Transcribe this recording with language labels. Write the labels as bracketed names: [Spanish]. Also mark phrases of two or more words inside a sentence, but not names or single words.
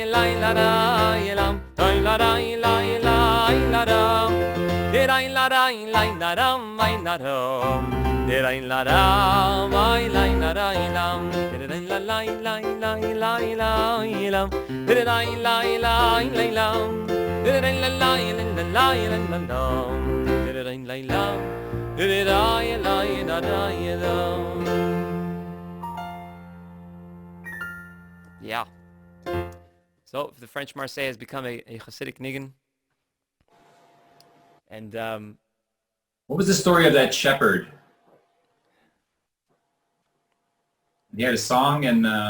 [English] lai larai lam, Dai larai lai lai laram, Dirai larai lai laram ai laram, Dirai laram ai lai larai lam, Dirai lai lai lai lai lai lam, Dirai lai lai lai lam, Dirai lai lai lai lai lai lam, Dirai lai lam, Dirai lai larai lam. Yeah. So the French Marseillaise has become a Hasidic nigun. And What was the story of that shepherd? He had a song, and